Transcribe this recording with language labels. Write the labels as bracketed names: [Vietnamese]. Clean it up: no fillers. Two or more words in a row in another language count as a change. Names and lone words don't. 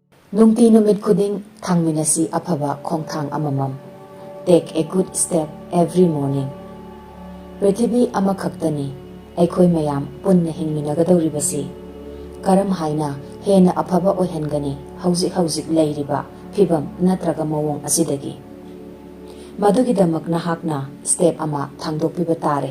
[Manipuri] Nungti numit khuding thangminasi afaba khongthang amamam. [English] Take a good step every morning. [Manipuri] Prithibi amakhaktani aikhoi mayam punna hingminagadoribasi. Karam haina hena afaba oihangani hauzik leiriba phibam natraga mawong asidagi. Madugidamak nahakna step ama thangdokpiba tare.